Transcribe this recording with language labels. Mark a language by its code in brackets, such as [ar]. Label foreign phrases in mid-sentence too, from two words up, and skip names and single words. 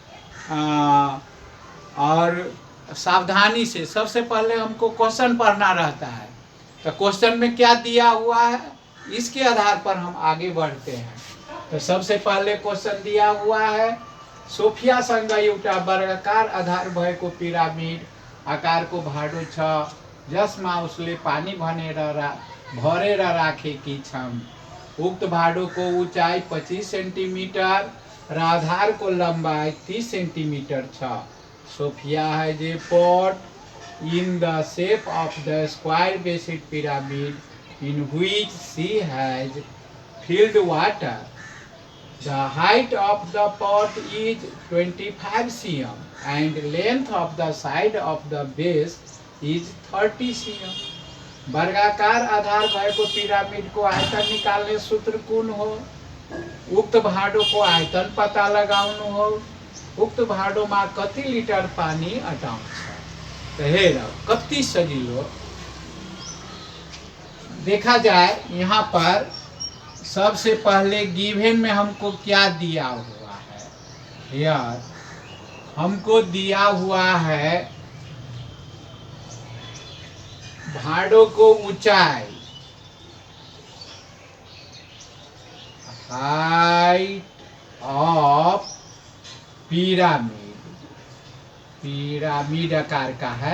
[hi] और सावधानी से सबसे पहले हमको क्वेश्चन पढ़ना रहता है। तो क्वेश्चन में क्या दिया हुआ है इसके आधार पर हम आगे बढ़ते हैं। तो सबसे पहले क्वेश्चन दिया हुआ है, [ne] सोफिया संग एउटा वर्गाकार आधार भएको पिरामिड आकारको भाडो छ, जसमा उसले पानी भरेर राखेकी छन्। उक्त भाडोको उचाइ 25 सेन्टिमिटर र आधारको लम्बाइ 30 सेन्टिमिटर छ। [en] Sophia has a pot in the shape of the square based pyramid in which she has filled water. The height of the pot is 25 cm and length of the side of the base is 30 cm. [ne] वर्गाकार आधार भएको पिरामिडको आयतन निकाल्ने सूत्र कुन हो? उक्त भाडोको आयतन पता लगाउनु हो। उक्त भाडोमा कति लिटर पानी अटाउँछ? तो हेर कति सजिलो। [hi] देखा जाए यहाँ पर सबसे पहले गिवन में हमको क्या दिया हुआ है? यार हमको दिया हुआ है भाडों को ऊंचाई, [en] height of pyramid [hi] आकार का है।